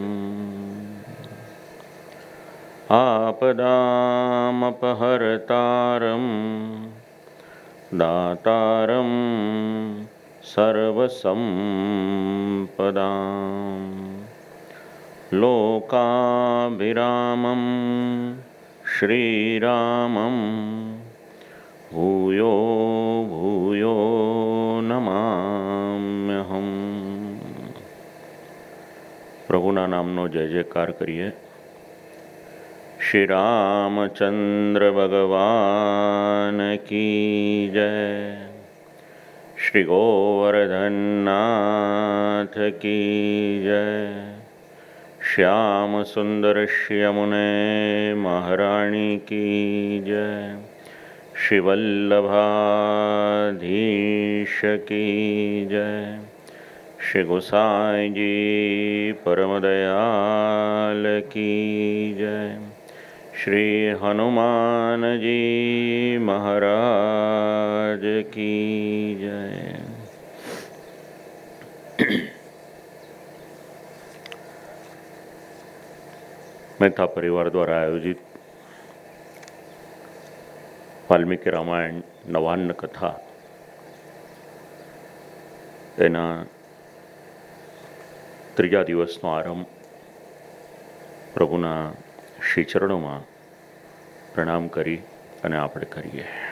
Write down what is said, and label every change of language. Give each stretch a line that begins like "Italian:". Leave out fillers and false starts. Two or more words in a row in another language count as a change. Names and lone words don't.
Sanskrit: आपदामपहर्तारं दातारं सर्वसम्पदां लोकाभिरामं श्रीरामं भूयो भूयो नमाम्यहम्.
Gujarati: પ્રભુના નામનો જય જયકાર કરીએ.
Hindi: श्री रामचंद्र भगवान की जय. श्री गोवर्धननाथ की जय. श्याम सुंदर श्यमुने महारानी की जय. श्री वल्लभाधीश की जय. श्री गोसाई जी परम दयाल की जय. श्री हनुमानजी महाराज की जय.
Gujarati: મહેતા પરિવાર દ્વારા આયોજિત વાલ્મીકી રામાયણ નવાન્ન કથા તેના ત્રીજા દિવસનો આરંભ પ્રભુના શ્રી ચરણોમાં પ્રણામ કરી અને આપણે કરીએ.